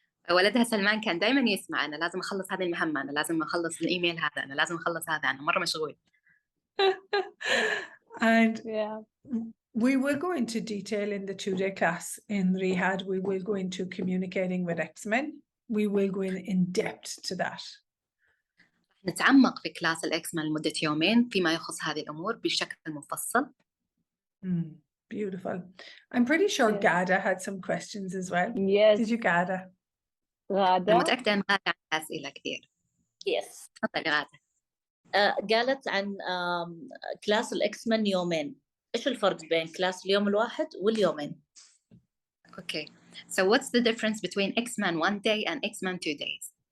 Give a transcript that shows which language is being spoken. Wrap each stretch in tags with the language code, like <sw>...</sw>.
<ar>ولدها سلمان كان دائما يسمع أنا لازم أخلص هذه المهمة، أنا لازم أخلص الإيميل هذا، أنا لازم أخلص هذا، أنا مرة مشغول.</ar> <en>And yeah, we will go into detail in the 2-day class in Rehab. We will go into communicating with Xmen. We will go in depth to that.</en> <ar>نتعمق في كلاس الإكسمن لمدة يومين فيما يخص هذه الأمور بشكل مفصل.</ar> <en>Beautiful. I'm pretty sure yes. Gada had some questions as well. Yes. Did you, Gada?</en> <ar>أنا متأكدة أن غادة عندها أسئلة كثير.</ar> <en>Yes.</en> <ar>تفضلي غادة. قالت عن كلاس الإكسمن يومين. إيش الفرق بين كلاس اليوم الواحد واليومين؟</ar> <en>Okay. So what's the difference between Xmen 1 day and Xmen 2 days?</en>